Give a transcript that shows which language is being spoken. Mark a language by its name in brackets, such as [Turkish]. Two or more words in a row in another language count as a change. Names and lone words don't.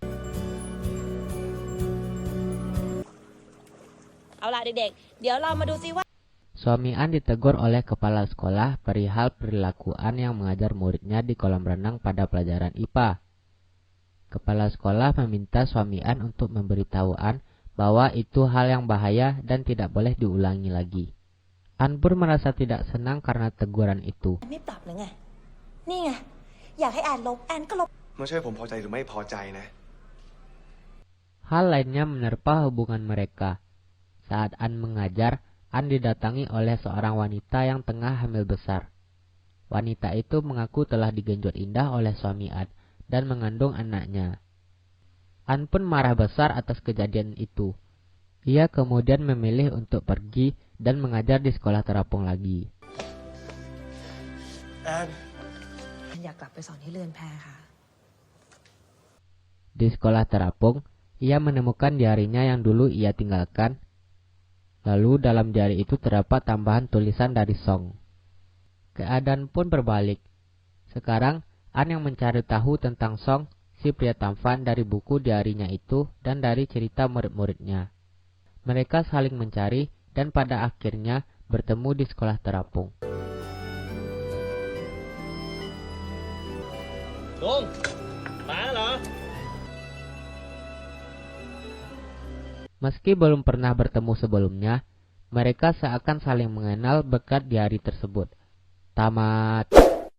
[Indonesian] Suami An ditegur oleh kepala sekolah perihal perilaku An yang mengajar muridnya di kolam renang pada pelajaran IPA. Kepala sekolah meminta suami An untuk memberitahu An bahwa itu hal yang bahaya dan tidak boleh diulangi lagi. An pun merasa tidak senang karena teguran itu. [Thai] ไม่ปรับหรือไง นี่ไง อยากให้แอนลบแอนก็ลบ ไม่ใช่ผมพอใจหรือไม่พอใจนะ [Indonesian] Hal lainnya menerpa hubungan mereka. Saat An mengajar, An didatangi oleh seorang wanita yang tengah hamil besar. Wanita itu mengaku telah digenjot indah oleh suami An dan mengandung anaknya. An pun marah besar atas kejadian itu. Ia kemudian memilih untuk pergi dan mengajar di sekolah terapung lagi. [Thai] แอน อยากกลับไปสอนที่เรือนแพค่ะ [Indonesian] Di sekolah terapung, ia menemukan diarinya yang dulu ia tinggalkan. Lalu dalam diari itu terdapat tambahan tulisan dari Song. Keadaan pun berbalik. Sekarang, An yang mencari tahu tentang Song, si pria tampan dari buku diarinya itu dan dari cerita murid-muridnya. Mereka saling mencari dan pada akhirnya bertemu di sekolah terapung. [Thai] ลุงมาแล้วเหรอ [Indonesian] Meski belum pernah bertemu sebelumnya, mereka seakan saling mengenal berkat diari tersebut. Tamat.